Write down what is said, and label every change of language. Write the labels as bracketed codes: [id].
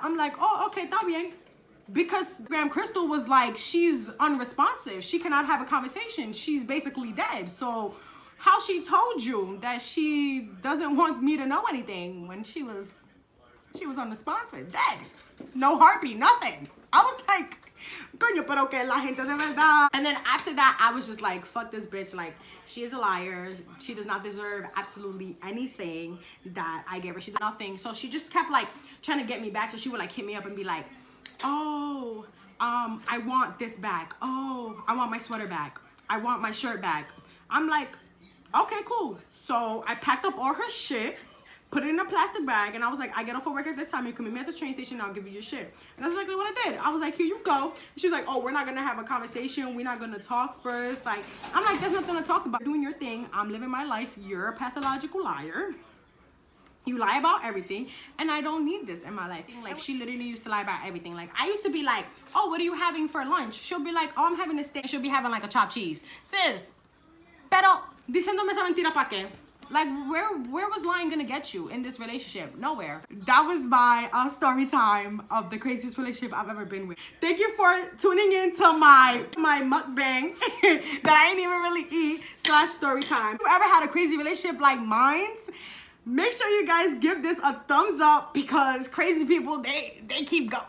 [en] I'm like, oh, okay, [es] está bien. [en] Because Graham Crystal was like, she's unresponsive. She cannot have a conversation. She's basically dead. So how she told you that she doesn't want me to know anything when she was unresponsive, dead. No heartbeat, nothing. [es] I was like, coño, pero que la gente de verdad. [en] And then after that, I was just like, fuck this bitch. Like, she is a liar. She does not deserve absolutely anything that I gave her. She did nothing. So she just kept like trying to get me back. So she would like hit me up and be like, oh, I want this back. Oh, I want my sweater back. I want my shirt back. I'm like, okay, cool. So I packed up all her shit, put it in a plastic bag, and I was like, I get off of work at this time. You can meet me at the train station, and I'll give you your shit. And that's exactly what I did. I was like, here you go. And she was like, oh, we're not gonna have a conversation. We're not gonna talk first. Like, I'm like, there's nothing to talk about. Doing your thing. I'm living my life. You're a pathological liar. You lie about everything, and I don't need this in my life. Like, she literally used to lie about everything. Like, I used to be like, oh, what are you having for lunch? She'll be like, oh, I'm having a steak. She'll be having like a chopped cheese. [es] Sis, pero diciéndome esa mentira pa' qué? [en] Like, where was lying gonna get you in this relationship? Nowhere. That was my story time of the craziest relationship I've ever been with. Thank you for tuning in to my mukbang that I ain't even really eat / story time. If you ever had a crazy relationship like mine, make sure you guys give this a thumbs up because crazy people, they keep going.